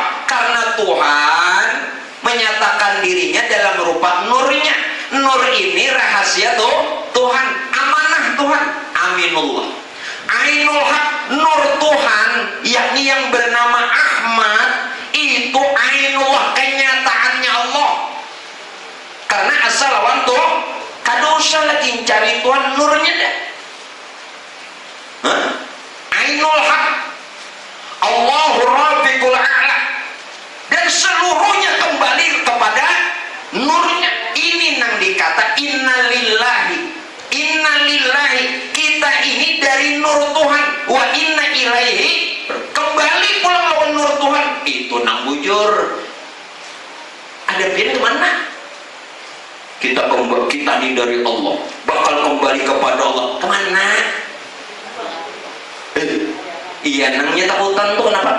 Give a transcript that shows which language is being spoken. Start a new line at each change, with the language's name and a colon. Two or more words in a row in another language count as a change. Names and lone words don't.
Indonesian: Karena Tuhan menyatakan dirinya dalam rupa nurnya. Nur ini rahasia Tuhan, amanah Tuhan. Aminullah. Ainul Haq, nur Tuhan, yakni yang bernama Ahmad, itu Ainullah, kenyataannya Allah.
Banjar: Karena asal lawan tuh kada usah lagi cari Tuhan, nurnya deh.
Arabic: Ainul Haq, Allahu Rafiqul A'la,
Indonesian: dan seluruhnya kembali kepada nurnya. Ini nang dikata innalillahi. Innalillahi, kita ini dari nur Tuhan.
Arabic: Wa inna ilaihi,
Banjar: kembali pulang lawan nur Tuhan. Itu nang bujur. Ada pian kemana?
Indonesian: Kita ini dari Allah, bakal kembali kepada Allah. Kemana?
Banjar: Iya nangnya takutan tuh kenapa?